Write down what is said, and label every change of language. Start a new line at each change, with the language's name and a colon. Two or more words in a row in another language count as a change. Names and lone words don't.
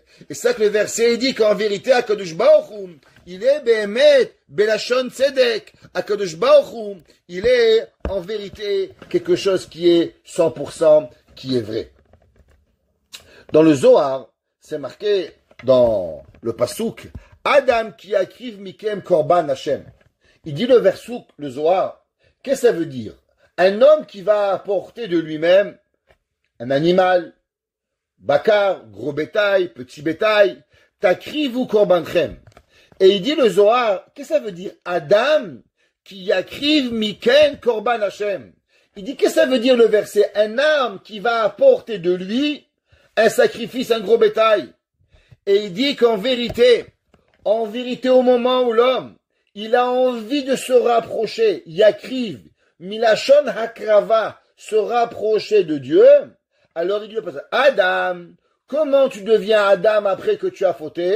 French: Et c'est ça que le verset dit qu'en vérité, Akadosh Baruch Hu, il est Béhémet,
Hebrew: בלשון צדק.
French: Akadosh Baruch Hu, il est en vérité quelque chose qui est 100%, qui est vrai. Dans le Zohar, c'est marqué dans le Pasuk,
Hebrew: אדם כי יקריב מכם קרבן השם.
French: Il dit le versouk, le Zohar, qu'est-ce que ça veut dire? Un homme qui va apporter de lui-même un animal, bakar, gros bétail, petit bétail,
Hebrew: תקריבו קרבנכם.
French: Et il dit le Zohar, qu'est-ce que ça veut dire?
Hebrew: אדם כי יקריב מכם קרבן השם.
French: Il dit qu'est-ce que ça veut dire le verset? Un homme qui va apporter de lui un sacrifice, un gros bétail. Et il dit qu'en vérité, au moment où l'homme, il a envie de se rapprocher, yakriv,
Hebrew: מלשון הקרבה,
French: se rapprocher de Dieu, alors il dit, Adam, comment tu deviens Adam après que tu as fauté?